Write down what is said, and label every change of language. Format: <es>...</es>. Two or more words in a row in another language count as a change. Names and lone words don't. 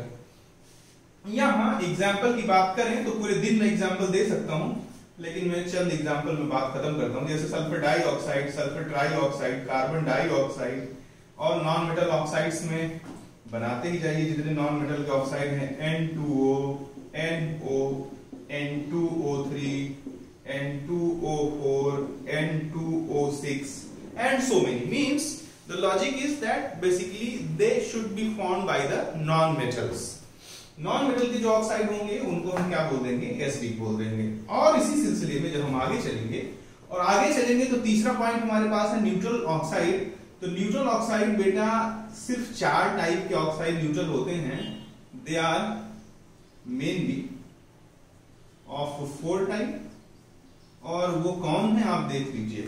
<hi>यहां एग्जांपल की बात करें तो पूरे दिन में एग्जांपल दे सकता हूं, लेकिन मैं चंद एग्जांपल में बात खत्म करता हूं। जैसे</hi> <en>sulfur dioxide, sulfur trioxide, carbon dioxide</en> <hi>और</hi> <en>non metal oxides</en> <hi>में बनाते ही जाइए जितने</hi> <en>non metal</en> <hi>के ऑक्साइड हैं।</hi> <en>N2O, NO, N2O3, N2O4, N2O6 and so many. Means the logic is that basically they should be formed by the non-metals.</en> <hi>Non-metal के जो ऑक्साइड होंगे उनको हम क्या बोल देंगे? एसिडिक बोल देंगे। और इसी सिलसिले में जब हम आगे चलेंगे तो तीसरा पॉइंट हमारे पास है</hi> <en>neutral oxide.</en> <hi>तो</hi> <en>neutral oxide</en> <hi>बेटा सिर्फ 4 टाइप के</hi> <en>oxide neutral</en> <hi>होते हैं।</hi> <en>they are mainly of 4 type,</en> <hi>और वो कौन है आप देख लीजिए।</hi>